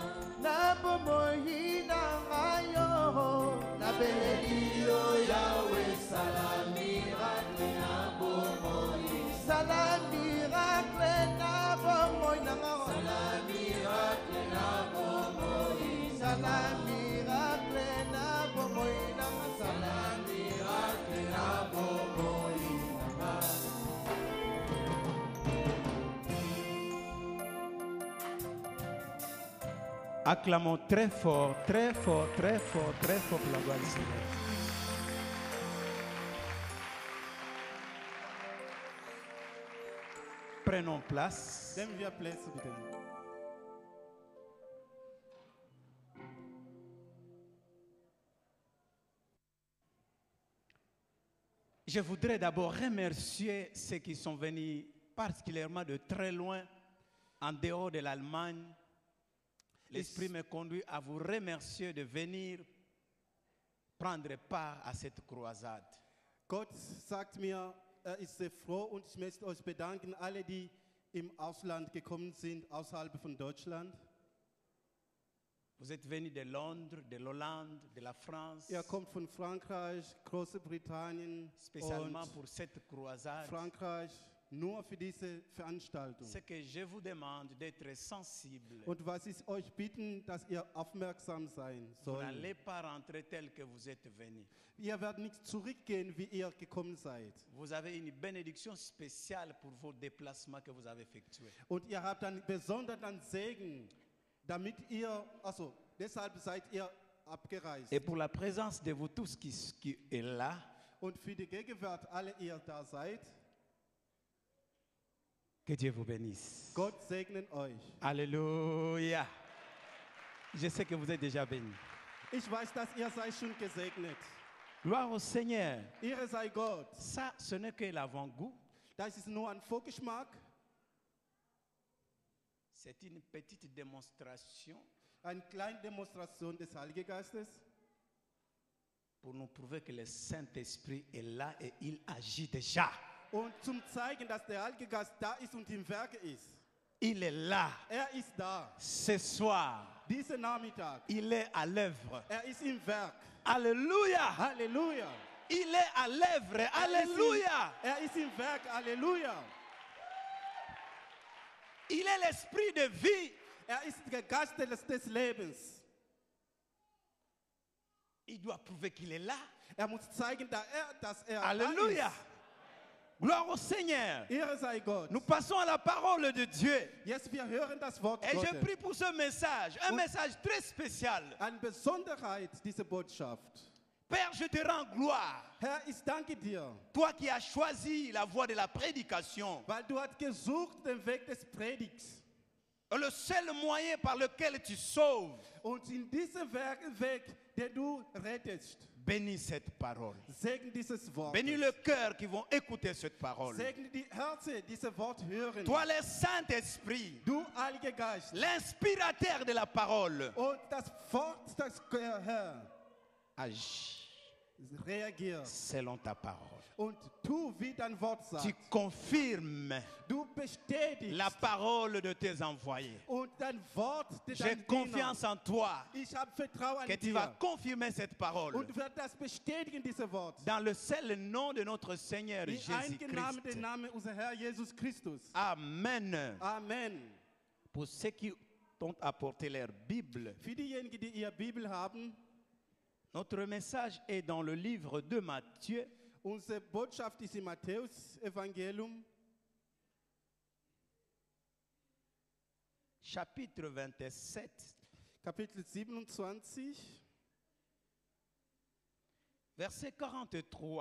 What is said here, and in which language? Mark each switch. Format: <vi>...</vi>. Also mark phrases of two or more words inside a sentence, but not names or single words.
<ln>nabomoyi nangayo nabeleli yo Yahweh salam miracle nabomoyi salam miracle nabomoyi nangayo salam miracle nabomoyi salam miracle nabomoyi nangayo salam miracle nabomoyi</ln> <fr>Acclamons très fort, très fort, très fort, très fort pour la gloire du Seigneur. Prenons place.</fr> <de>Nehmen wir Plätze bitte.</de> <fr>Je voudrais d'abord remercier ceux qui sont venus particulièrement de très loin, en dehors de l'Allemagne. L'Esprit me conduit à vous remercier de venir prendre part à cette croisade.</fr> <de>Gott sagt mir, ist sehr froh und ich möchte euch bedanken, alle, die im Ausland gekommen sind, außerhalb von Deutschland.</de> <fr>Vous êtes venus de Londres, de l'Hollande, de la France,</fr> <de>Ihr kommt von Frankreich, Großbritannien</de> <fr>spécialement</fr> <de>und</de> <fr>pour cette croisade.</fr> <de>Frankreich, nur für diese Veranstaltung.</de> <fr>Ce que je vous demande d'être sensible.</fr> <de>Und was ich euch bitten, dass ihr aufmerksam sein</de> <fr>Vous</fr> <de>sollt.</de> <fr>n'allez pas rentrer tel que vous êtes venus.</fr> <de>Ihr werdet nicht zurückgehen, wie ihr gekommen seid.</de> <fr>Vous avez une bénédiction spéciale pour vos déplacements que vous avez effectués.</fr> <de>Und ihr habt dann besonderen Segen, damit ihr, also deshalb seid ihr abgereist.</de> <fr>Et pour la présence de vous tous qui est là,</fr> <de>Und für die Gegenwart, alle ihr da seid,</de> <fr>Que Dieu vous bénisse.</fr> <de>Gott segnen euch.</de> <fr>Alléluia. Je sais que vous êtes déjà bénis.</fr> <de>Ich weiß, dass ihr seid schon gesegnet.</de> <fr>Gloire au Seigneur.</fr> <de>Ehre sei Gott.</de> <fr>Ça, ce n'est que l'avant-goût.</fr> <de>Das ist nur ein Vorgeschmack,</de> <fr>C'est une petite démonstration</fr> <de>eine kleine Demonstration des Heiligen Geistes,</de> <fr>pour nous prouver que le Saint-Esprit est là et il agit déjà.</fr> <de>und zum zeigen, dass der Heilige Geist da ist und im Werke ist.</de> <fr>Il est là.</fr> <de>Er ist da.</de> <fr>Ce soir,</fr> <de>Diesen Nachmittag.</de> <fr>il est à l'œuvre.</fr> <de>Er ist im Werk.</de> <fr>Alléluia.</fr> <de>Halleluja.</de> <fr>Il est à l'œuvre. Alléluia.</fr> <de>Er ist im Werk. Halleluja.</de> <fr>Il est l'esprit de vie.</fr> <de>Er ist der Geist des Lebens.</de> <fr>Il doit prouver qu'il est là.</fr> <de>Er muss zeigen, dass er</de> <fr>Alléluia.</fr> <de>da ist.</de> <fr>Gloire au Seigneur.</fr> <de>Ehre sei Gott.</de> <fr>Nous passons à la parole de Dieu.</fr> <de>Jetzt wir hören das Wort</de> <fr>Et je</fr> <de>Gottes.</de> <fr>prie pour ce message, un message très spécial.</fr> <de>Eine Besonderheit dieser Botschaft.</de> <fr>Père, je te rends gloire.</fr> <de>Herr, ich danke dir,</de> <fr>Toi qui as choisi la voie de la prédication,</fr> <de>weil du hast gesucht den Weg des Predigs.</de> <fr>le seul moyen par lequel tu sauves.</fr> <de>Und in diesem Weg, den du rettest,</de> <fr>Bénis cette parole.</fr> <de>segne dieses Wort.</de> <fr>Bénis le cœur qui vont écouter cette parole.</fr> <de>Segne die Herzen, dieses Wort hören.</de> <fr>Toi, le Saint-Esprit,</fr> <de>Du, Heiliger Geist.</de> <fr>l'inspirateur de la parole,</fr> <de>Und das Wort, das Herr,</de> <fr>agis</fr> <de>reagier.</de> <fr>selon ta parole.</fr> <de>Und tu, wie dein Wort</de> <fr>Tu</fr> <de>sagt.</de> <fr>confirmes</fr> <de>Du bestätigst.</de> <fr>la parole de tes envoyés.</fr> <de>Und dein Wort,</de> <fr>J'ai confiance en toi</fr> <de>Ich habe Vertrauen</de> <fr>que</fr> <de>an</de> <fr>tu vas</fr> <de>dir.</de> <fr>confirmer cette parole</fr> <de>Und wird das bestätigen, dieses Wort.</de> <fr>dans le seul nom de notre Seigneur</fr> <de>In einigen Namen,</de> <fr>Jésus-Christ.</fr> <de>den Namen unser Herr Jesus Christus. Amen. Amen.</de> <fr>Pour ceux qui ont apporté leur Bible,</fr> <de>Für diejenigen, die ihre Bibel haben,</de> <fr>notre message est dans le livre de Matthieu,</fr> <de>unsere Botschaft ist im Matthäus-Evangelium,</de> <fr>chapitre 27,</fr> <de>Kapitel 27,</de> <fr>verset 43.</fr>